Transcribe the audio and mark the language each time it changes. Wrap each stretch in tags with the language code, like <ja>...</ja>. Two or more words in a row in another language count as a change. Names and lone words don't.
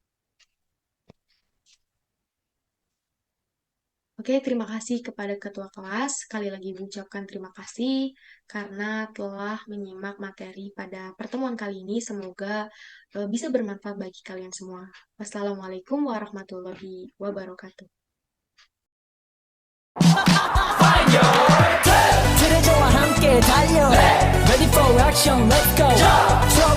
<id>Oke, terima kasih kepada ketua kelas. Sekali lagi Ibu ucapkan terima kasih karena telah menyimak materi pada pertemuan kali ini. Semoga bisa bermanfaat bagi kalian semua.</id> <ar>والسلام عليكم ورحمة الله وبركاته.</ar> <ko>그대저와 함께 달려</ko> <en>Ready for action, let's go</en>